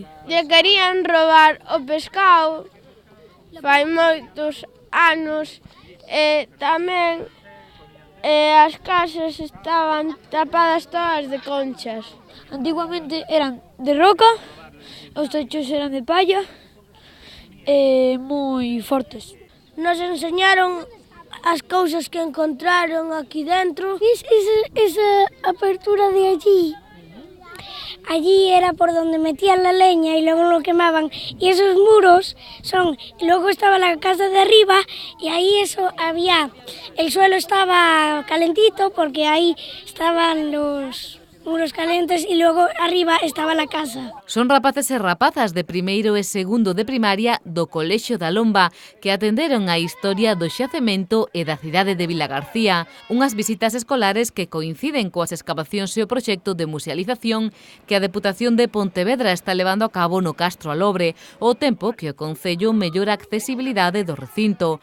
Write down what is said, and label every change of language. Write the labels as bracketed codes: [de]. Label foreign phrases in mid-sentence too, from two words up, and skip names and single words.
[gl] lle querían roubar o pescado fai moitos anos e tamén as casas estaban tapadas todas de conchas. Antiguamente eran de roca, os techos eran de palla e moi fortes. Nos enseñaron as cousas que encontraron aquí dentro. [es] Esa apertura de allí era por donde metían la leña y luego lo quemaban. Y esos muros luego estaba la casa de arriba y ahí el suelo estaba calentito porque ahí estaban los muros calentes y luego arriba estaba la casa. [gl] Son rapaces e rapazas de primeiro e segundo de primaria do Colexio da Lomba que atenderon a historia do xacemento e da cidade de Vilagarcía, unhas visitas escolares que coinciden coas excavacións e o proxecto de musealización que a Deputación de Pontevedra está levando a cabo no Castro Alobre, ao tempo que o Concello mellora a accesibilidade do recinto.